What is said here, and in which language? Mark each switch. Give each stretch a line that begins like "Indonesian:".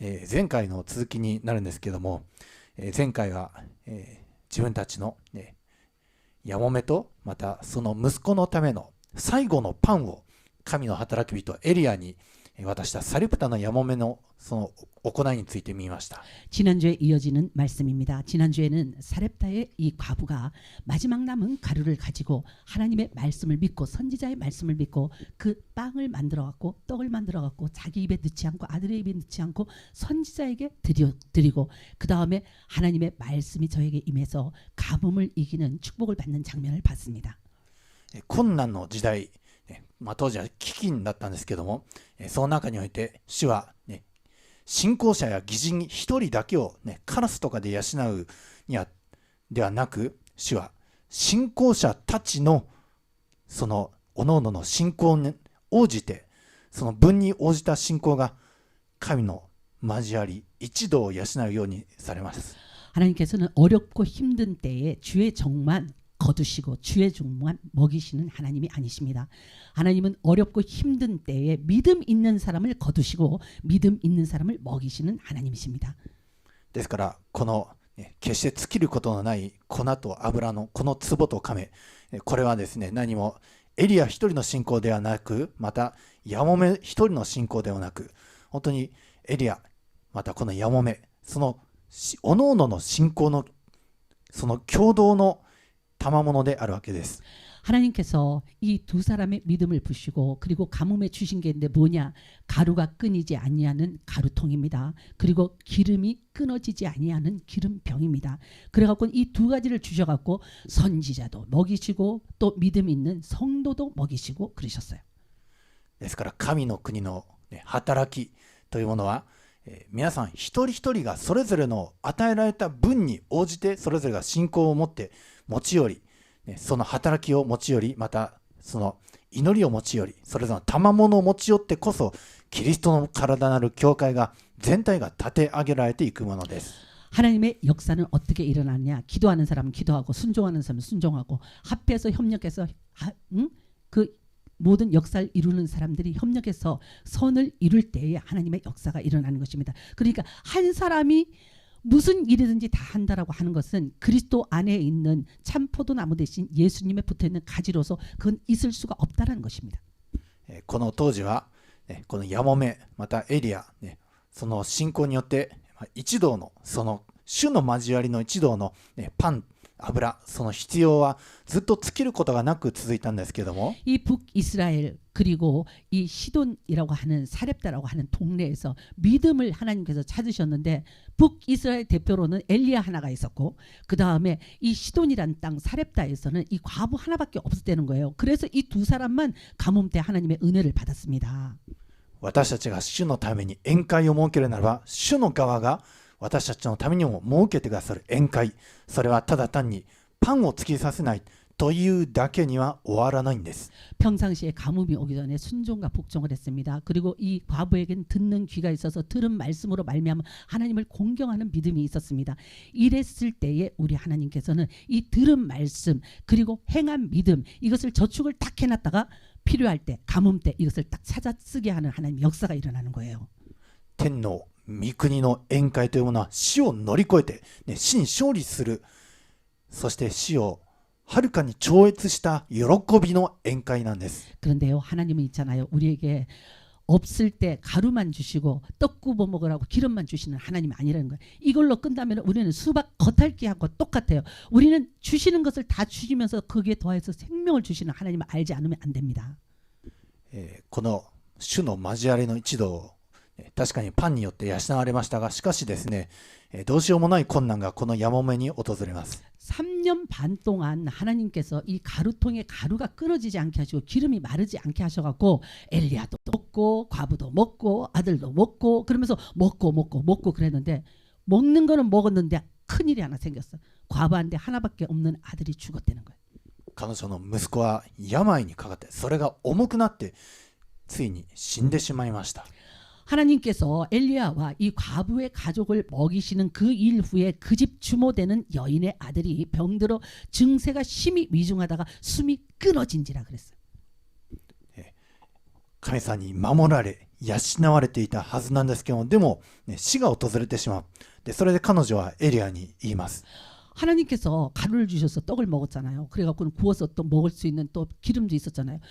Japanese: 前回の続きになるんですけども、前回は、自分たちの、やもめとまたその息子のための最後のパンを神の働き人エリアに渡したサリプタのやもめのその行いについて見ました。
Korean: 지난주에 이어지는 말씀입니다. 지난주에는 사렙타의 이 과부가 마지막 남은 가루를 가지고 하나님의 말씀을 믿고 선지자의 말씀을 믿고 그 빵을 만들어 갖고 떡을 만들어 갖고 자기 입에 넣지 않고 아들의 입에 넣지 않고 선지자에게 드리고 그 다음에 하나님의 말씀이 저에게 임해서 가뭄을 이기는 축복을 받는 장면을 봤습니다.
Japanese: 困難の時代、当時は飢饉だったんですけども、その中において主は、信仰者や義人一人だけを、カラスとかで養うにはではなく、主は信仰者たちのその各々の信仰に応じて、その分に応じた信仰が神の交わり一同を養うようにされます。
Korean: 하나님께서는 어렵고 힘든 때에 주의 정만 거두시고 주의 종만 먹이시는 하나님이 아니십니다. 하나님은 어렵고 힘든 때에 믿음 있는 사람을 거두시고 믿음 있는 사람을 먹이시는 하나님이십니다.
Japanese: ですからこの決して尽きることのない粉と油のこの壺と亀、これはですね、何もエリア一人の信仰ではなく、またヤモメ一人の信仰ではなく、本当にエリアまたこのヤモメ、その各々の信仰のその共同の賜物であるわけです。
Korean: 하나님께서 이 두 사람의 믿음을 부시고 그리고 가뭄에 주신 게 있는데 뭐냐? 가루가 끊이지 아니하는 가루통입니다. 그리고 기름이 끊어지지 아니하는 기름병입니다. 그래갖고 이 두 가지를 주셔갖고 선지자도 먹이시고 또 믿음 있는 성도도 먹이시고 그러셨어요.
Japanese: ですから神の国の働きというものは、皆さん一人一人がそれぞれの与えられた分に応じてそれぞれが信仰を持って持ち寄り、その働きを持ち寄り、またその祈りを持ち寄り、それぞれの賜物を持ち寄ってこそキリストの体なる教会が全体が立て上げられていくものです。
Korean: 하나님의 역사는 어떻게 일어나느냐? 기도하는 사람은 기도하고 순종하는 사람은 순종하고 합해서 협력해서 그 모든 역사를 이루는 사람들이 협력해서 선을 이룰 때에 하나님의 역사가 일어나는 것입니다. 그러니까 한 사람이 무슨 일이든지 다 한다라고 하는 것은 그리스도 안에 있는 참 포도나무 대신 예수님에 붙어있는 가지로서 그건 있을 수가 없다라는 것입니다.
Japanese: この当時は、このヤモメまたエリア、その信仰によって一同のその主の交わりの一同の、パン油、その必要はずっと尽きることがなく続いたんですけども、
Korean: 이 북이스라엘 그리고 이 시돈이라고 하는 사렙다라고 하는 동네에서 믿음을 하나님께서 찾으셨는데 북이스라엘 대표로는 엘리야 하나가 있었고 그 다음에 이 시돈이란 땅 사렙다에서는 이 과부 하나밖에 없었다는 거예요. 그래서 이 두 사람만 가뭄 때 하나님의 은혜를 받았습니다.
Japanese: 私たちが主のために宴会を設けるならば、主の側が私たちのためにも設けてくださる宴会、それはただ単にパンを突きさせないというだけには終わらないんです。
Korean: 평상시에 가뭄이 오기 전에 순종과 복종을 했습니다. 그리고 이 과부에겐 듣는 귀가 있어서 들은 말씀으로 말미암아 하나님을 공경하는 믿음이 있었습니다. 이랬을 때에 우리 하나님께서는 이 들은 말씀 그리고 행한 믿음 이것을 저축을 딱 해놨다가 필요할 때 가뭄 때 이것을 딱 찾아 쓰게 하는 하나님의 역사가 일어나는 거예요.
Japanese: 天の御国の宴会というものは死を乗り越えて、死に勝利する、そして死をはるかに超越した喜びの宴会なんです。
Korean: 그런데요, 하나님은 있잖아요. 우리에게 없을 때 가루만 주시고 떡 구워 먹으라고 기름만 주시는 하나님이 아니라는 거예요. 이걸로 끝나면 우리는 수박 겉핥기하고 똑같아요. 우리는 주시는 것을 다 주시면서 거기에 더해서 생명을 주시는 하나님을 알지 않으면 안 됩니다.
Japanese: この主の交わりの一同、確かにパンによって養われましたが、しかしですね、どうしようもない困難がこのヤモメに訪れます。
Korean: 3년 반 동안 하나님께서 이 가루통에 가루가 끊어지지 않게 하시고 기름이 마르지 않게 하셔갖고 엘리야도 먹고 과부도 먹고 아들도 먹고 그러면서 먹고 그랬는데 먹는 거는 먹었는데 큰일이 하나 생겼어. 과부한테 하나밖에 없는 아들이 죽었다는 거예요.
Japanese: 彼女の息子は病にかかって、それが重くなってついに死んでしまいました。
Korean: 하나님께서 엘리야와 이 과부의 가족을 먹이시는 그 일 후에 그 집 주모되는 여인의 아들이 병들어 증세가 심히 위중하다가 숨이 끊어진지라 그랬어요.
Japanese: 神様に守られ養われていたはずなんですけども、でも、死が訪れてしまう。でそれで彼女はエリアに言います。
Korean: 하나님께서 가루를 주셔서 떡을 먹었잖아요. 그래갖고 구워서 또 먹을 수 있는 또 기름도 있었잖아요.